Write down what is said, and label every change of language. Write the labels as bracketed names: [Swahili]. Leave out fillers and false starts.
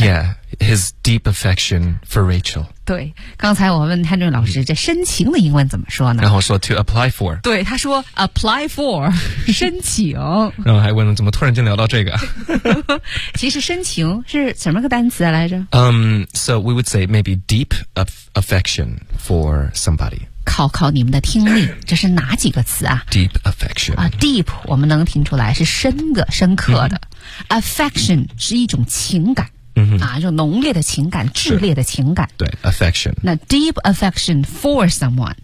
[English] Yeah, his deep affection for Rachel. [Chinese] 对，刚才我问 Henry 老师，这深情的英文怎么说呢？然后说 to apply for。对，他说 apply for 申请。然后还问了，怎么突然间聊到这个？其实深情是什么个单词来着？ [English] So we would say maybe deep affection for somebody. [Chinese] 考考你们的听力，这是哪几个词啊 [English] ？Deep affection [Chinese] 啊 ，deep 我们能听出来是深的、深刻的。Mm-hmm. Affection 是一种情感、 mm-hmm. 啊，一种浓烈的情感、炽烈的情感。对 ，affection。那 deep affection for someone，、